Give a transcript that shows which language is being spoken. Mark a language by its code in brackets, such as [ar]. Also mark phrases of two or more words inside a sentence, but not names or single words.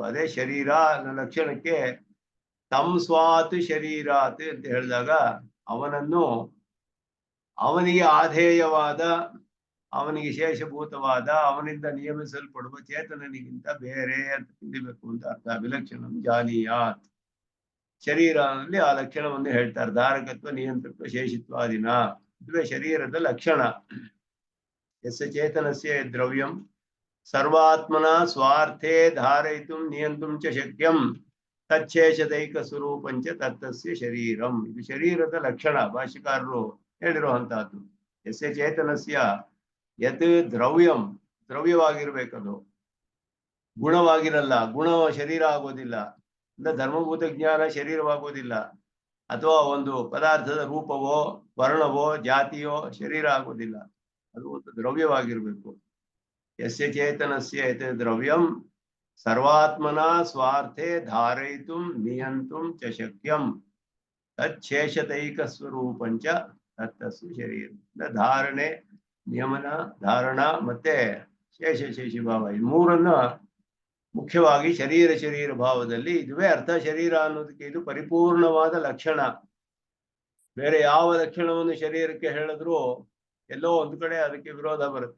[kn] ಅದೇ ಶರೀರ ಅನ್ನೋ ಲಕ್ಷಣಕ್ಕೆ [sa] ತಂ ಸ್ವಾತ್ ಶರೀರಾತ್ [kn] ಅಂತ ಹೇಳಿದಾಗ ಅವನನ್ನು ಅವನಿಗೆ ಆಧೇಯವಾದ, ಅವನಿಗೆ ಶೇಷಭೂತವಾದ, ಅವನಿಂದ ನಿಯಮಿಸಲ್ಪಡುವ ಚೇತನನಿಗಿಂತ ಬೇರೆ ಅಂತ ತಿಳಿಬೇಕು ಅಂತ ಅರ್ಥ. [sa] ವಿಲಕ್ಷಣಂ ಜಾನೀಯಾತ್. [kn] ಶರೀರದಲ್ಲಿ ಆ ಲಕ್ಷಣವನ್ನು ಹೇಳ್ತಾರೆ. ಧಾರಕತ್ವ, ನಿಯಂತ್ರತ್ವ, ಶೇಷಿತ್ವಾದಿನ. ಇದುವೇ ಶರೀರದ ಲಕ್ಷಣ. [sa] ಯಸ್ಯ ಚೇತನಸ್ಯ ದ್ರವ್ಯಂ ಸರ್ವಾತ್ಮನ ಸ್ವಾರ್ಥೇ ಧಾರಯಿತುಂ ನಿಯಂತುಂ ಚ ಶಕ್ಯಂ ತಚ್ಛೇಷದೈಕ ಸ್ವರೂಪಂಚ ತತ್ತಸ್ಯ ಶರೀರಂ. [kn] ಇದು ಶರೀರದ ಲಕ್ಷಣ ಭಾಷ್ಯಕಾರರು ಹೇಳಿರುವಂತಹದ್ದು. [sa] ಯಸ್ಯ ಚೇತನಸ್ಯ ಯತ್ ದ್ರವ್ಯಂ, [kn] ದ್ರವ್ಯವಾಗಿರ್ಬೇಕದು, ಗುಣವಾಗಿರಲ್ಲ. ಗುಣ ಶರೀರ ಆಗೋದಿಲ್ಲ. ಅಂದ್ರೆ ಧರ್ಮಭೂತ ಜ್ಞಾನ ಶರೀರವಾಗೋದಿಲ್ಲ. ಅಥವಾ ಒಂದು ಪದಾರ್ಥದ ರೂಪವೋ ವರ್ಣವೋ ಜಾತಿಯೋ ಶರೀರ ಆಗೋದಿಲ್ಲ. ಅದು ಒಂದು ದ್ರವ್ಯವಾಗಿರ್ಬೇಕು. [sa] ಯಸ್ಯ ಚೇತನಸ್ಯ ಯತ್ ದ್ರವ್ಯಂ ಸರ್ವಾತ್ಮನ ಸ್ವಾರ್ಥೇ ಧಾರಯಿತುಂ ನಿಯಂತುಂ ಚ ಶಕ್ಯಂ ತಚ್ಛೇಷತೈಕ ಸ್ವರೂಪಂಚ ತತ್ತಸ್ಯ ಶರೀರ. [kn] ಧಾರಣೆ, ನಿಯಮನ, ಧಾರಣ ಮತ್ತೆ ಶೇಷಿ ಭಾವ, ಈ ಮೂರನ್ನ ಮುಖ್ಯವಾಗಿ ಶರೀರ ಭಾವದಲ್ಲಿ ಇದುವೇ ಅರ್ಥ. ಶರೀರ ಅನ್ನೋದಕ್ಕೆ ಇದು ಪರಿಪೂರ್ಣವಾದ ಲಕ್ಷಣ. ಬೇರೆ ಯಾವ ಲಕ್ಷಣವನ್ನು ಶರೀರಕ್ಕೆ ಹೇಳಿದ್ರೂ ಎಲ್ಲೋ ಒಂದು ಕಡೆ ಅದಕ್ಕೆ ವಿರೋಧ ಬರುತ್ತೆ.